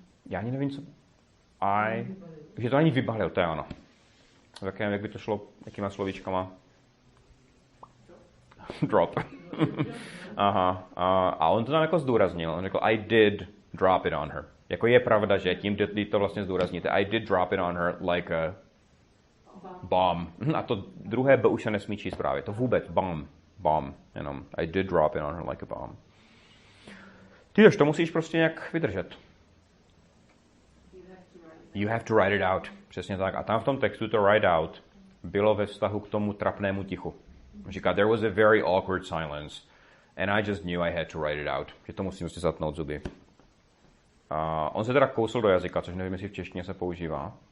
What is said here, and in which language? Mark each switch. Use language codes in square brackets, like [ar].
[cs] Já ani nevím, co... Že to na ní vybalil, to je ono. Tak jak by to šlo, jakýma slovíčkama? Drop. Aha. A on to tam jako zdůraznil. On řekl, [en] I did drop it on her. [cs] Jako je pravda, že tím to vlastně zdůrazníte. [en] I did drop it on her like a bomb. [cs] A to druhé B už se nesmí číst právě. To vůbec. Bomb. Jenom. [en] I did drop it on her like a bomb. [cs] Tyž, to musíš prostě nějak vydržet. [en] You have to write it out. [cs] Přesně tak. A tam v tom textu [en] to write out [cs] bylo ve vztahu k tomu trapnému tichu. Říká, [en] there was a very awkward silence and I just knew I had to write it out. [cs] Že to musím si zatnout zuby. On se teda kousl do jazyka, což nevím, jestli v češtině se používá.